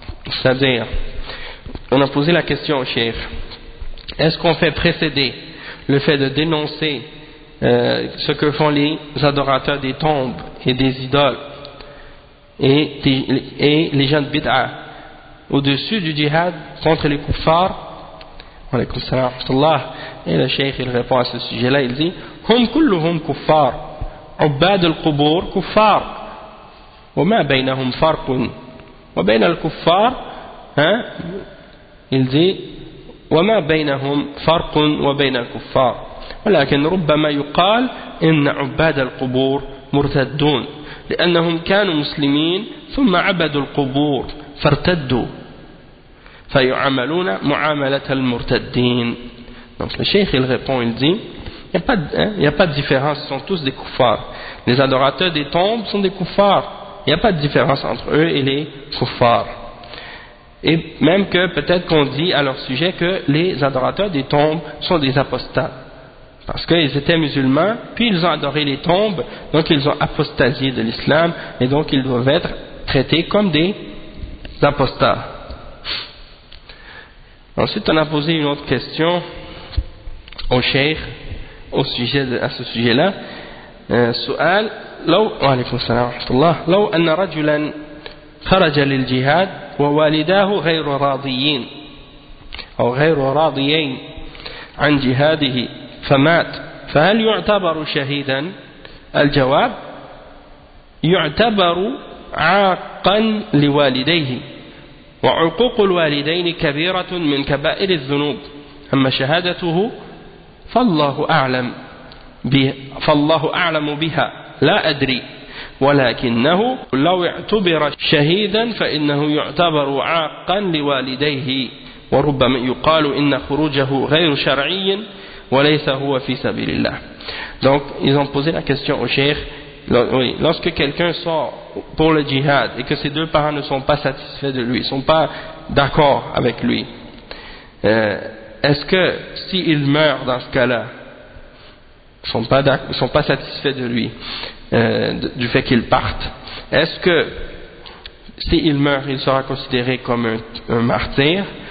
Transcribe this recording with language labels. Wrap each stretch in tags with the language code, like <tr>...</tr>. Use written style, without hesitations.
<fr>C'est-à-dire, on a posé la question au cheikh, est-ce qu'on fait précéder le fait de dénoncer ce que font les adorateurs des tombes et des idoles et les gens de bid'ah au-dessus du jihad contre les kuffars?</fr> <ar>Alaykoum salam wa rahmatullah.</ar> <fr>Et le cheikh, il répond à ce sujet-là, il dit</fr> <ar>hum kulluhum kuffar, ubad al-qubur kuffar, وما بينهم فرق وبين الكفار ها الذي وما بينهم فرق وبين الكفار ولكن ربما يقال ان عباد القبور مرتدون لانهم كانوا مسلمين ثم عبدوا القبور فارتدوا فيعاملون معامله المرتدين.</ar> <fr>Donc le cheikh il répond, il dit il y a pas de différence, ce sont tous des kuffars. Les adorateurs des tombes sont des kuffars. il n'y a pas de différence entre eux et les kuffars. Et même que peut-être qu'on dit à leur sujet que les adorateurs des tombes sont des apostats. Parce qu'ils étaient musulmans, puis ils ont adoré les tombes, donc ils ont apostasié de l'islam, et donc ils doivent être traités comme des apostats. Ensuite, on a posé une autre question au cheikh au sujet de, à ce sujet-là.</fr> <ar>سؤال لو وعليكم السلام ورحمة الله لو أن رجلا خرج للجهاد ووالداه غير راضيين أو غير راضيين عن جهاده فمات فهل يعتبر شهيدا؟ الجواب يعتبر عاقا لوالديه وعقوق الوالدين كبيرة من كبائر الذنوب أما شهادته فالله أعلم فالله أعلم بها لا أدري ولكنه لو اعتبر شهيدا فإنه يعتبر عاقا لوالديه وربما يقال إن خروجه غير شرعي وليس هو في سبيل الله.</ar> <fr>Donc ils ont posé la question au cheikh. Oui, lorsque quelqu'un sort pour le jihad et que ses deux parents ne sont pas satisfaits de lui, sont pas d'accord avec lui, est-ce que s'il meurt dans ce cas-là, sont pas satisfaits de lui, du fait qu'il parte, est-ce que s'il meurt, il sera considéré comme un martyr?</fr>